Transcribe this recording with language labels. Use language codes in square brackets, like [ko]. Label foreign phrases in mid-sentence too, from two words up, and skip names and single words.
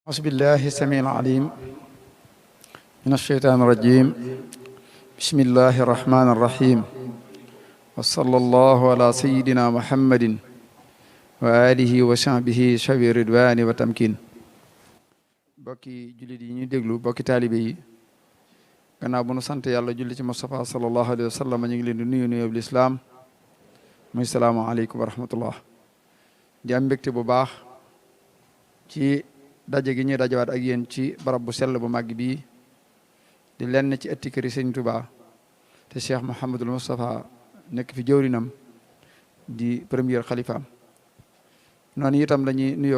[ar] أعوذ بالله السميع العليم من الشيطان الرجيم بسم الله الرحمن الرحيم وصلى الله على سيدنا محمد وآله وصحبه شوي الرضوان والتمكين [wo] bokki jullit yi ñuy déglu bokki taalibe yi gannaaw bu nu sant yàlla julli ci Mustafa [ar] صلى الله عليه وسلم [wo] ñu ngi leen di nuyu nuyoo bi lislaam muy [ar] السلام عليكم ورحمة الله [wo] di am mbégte bu baax ci daje gi ñuy dajewaat ak yéen ci barab bu sell bu màgg bii di lenn ci ëtti këri Sëñ Tuubaa te Cheikh Mouhamadul Moustapha nekk fi jëwrinam di premier xalifaam noonu itam lañuy nuyoo